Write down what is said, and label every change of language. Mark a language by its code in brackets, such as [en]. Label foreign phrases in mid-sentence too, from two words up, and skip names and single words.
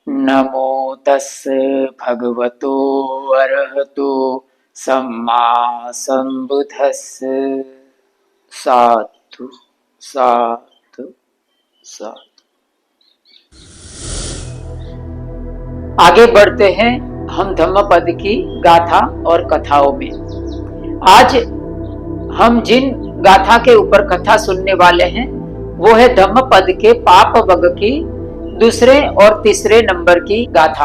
[pi] नमो तस्स भगवतो अरहतो सम्मा संबुद्धस्स। साधु साधु साधु। [hi] आगे बढ़ते हैं हम धम्मपद की गाथा और कथाओं में। आज हम जिन गाथा के ऊपर कथा सुनने वाले हैं वो है धम्मपद के पाप वग की दूसरे और तीसरे नंबर की गाथा।